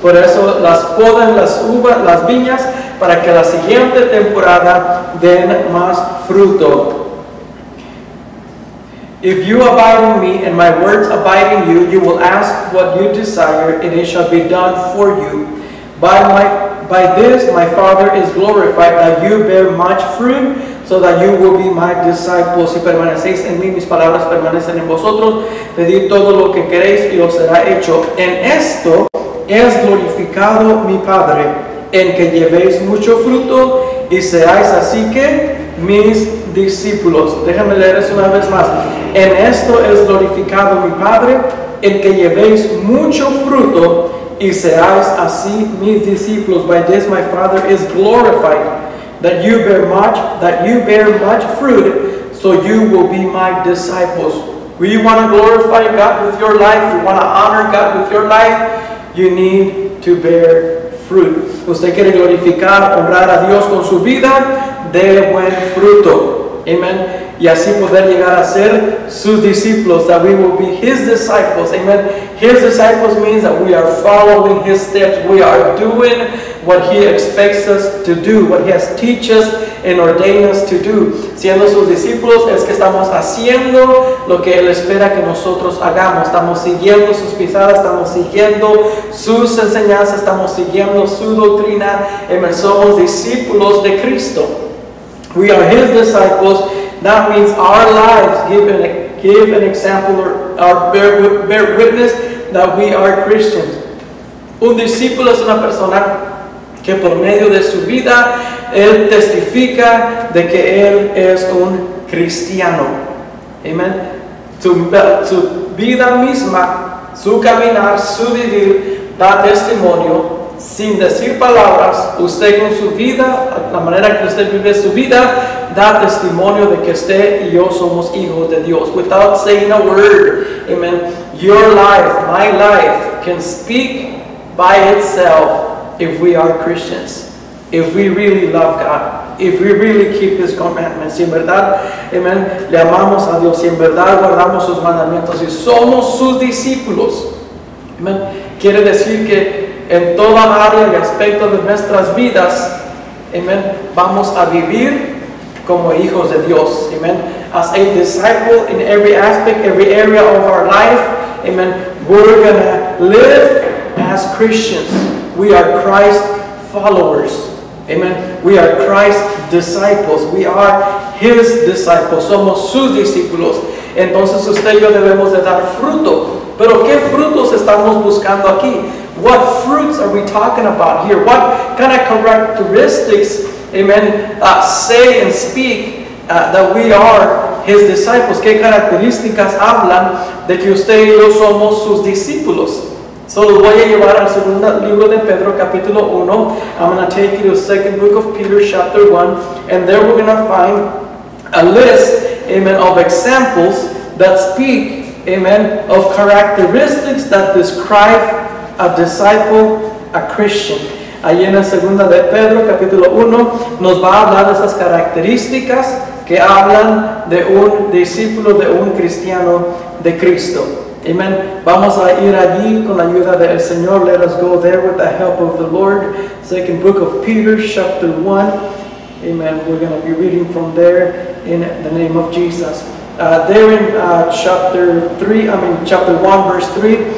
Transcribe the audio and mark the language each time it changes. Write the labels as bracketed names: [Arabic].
[Spanish] Por eso las podan las uvas, las viñas, para que la siguiente temporada den más fruto. [English] If you abide in me and my words abide in you, you will ask what you desire, and it shall be done for you. By this my Father is glorified, that you bear much fruit, so that you will be my disciples. [Spanish] Si permanecéis en mí, mis palabras permanecen en vosotros, pedid todo lo que queréis y os será hecho. En esto es glorificado mi Padre, en que llevéis mucho fruto y seáis así que mis discípulos. Déjame leer eso una vez más. En esto es glorificado mi Padre, en que llevéis mucho fruto y seáis así mis discípulos. [English] By this my Father is glorified, that you bear much fruit, so you will be my disciples. Will you want to glorify God with your life? You want to honor God with your life? You need to bear fruit. [Spanish] Usted quiere glorificar, honrar a Dios con su vida, de buen fruto. Amen. y así poder llegar a ser sus discípulos, [English] that we will be His disciples. Amen. His disciples means that we are following His steps. We are doing what He expects us to do, what He has teach us and ordained us to do. [Spanish] Siendo sus discípulos es que estamos haciendo lo que Él espera que nosotros hagamos. Estamos siguiendo sus pisadas, estamos siguiendo sus enseñanzas, estamos siguiendo su doctrina. Amen. Somos discípulos de Cristo. [English] We are His disciples. That means our lives give an example or bear witness that we are Christians. [Spanish] Un discípulo es una persona que por medio de su vida él testifica de que él es un cristiano. Amen. Su vida misma, su caminar, su vivir da testimonio. Sin decir palabras, usted con su vida, la manera que usted vive su vida, da testimonio de que usted y yo somos hijos de Dios. [English] Without saying a word, amen, your life, my life, can speak by itself if we are Christians. If we really love God, if we really keep His commandments, [Spanish] si en verdad, amen, le amamos a Dios, si en verdad guardamos sus mandamientos y somos sus discípulos, amen, quiere decir que en toda área y aspecto de nuestras vidas, amen, vamos a vivir como hijos de Dios, amen. [English] As a disciple in every aspect, every area of our life, amen, we're gonna live as Christians. We are Christ followers, amen. We are Christ disciples. We are His disciples. [Spanish] Somos sus discípulos. Entonces usted y yo debemos de dar fruto. Pero ¿qué frutos estamos buscando aquí? [English] What fruits are we talking about here? What kind of characteristics, amen, say and speak that we are His disciples? [Spanish] ¿Qué características hablan de que usted y yo somos sus discípulos? So los voy a llevar al segundo libro de Pedro, capítulo 1. [English] I'm going to take you to the second book of Peter, chapter 1. And there we're going to find a list, amen, of examples that speak, amen, of characteristics that describe a disciple, a Christian. [Spanish] Ahí en la segunda de Pedro, capítulo 1, nos va a hablar de esas características que hablan de un discípulo, de un cristiano de Cristo. Amen. Vamos a ir allí con la ayuda del Señor. [English] Let us go there with the help of the Lord. Second book of Peter, chapter 1. Amen. We're going to be reading from there in the name of Jesus. There in chapter 1, verse 3.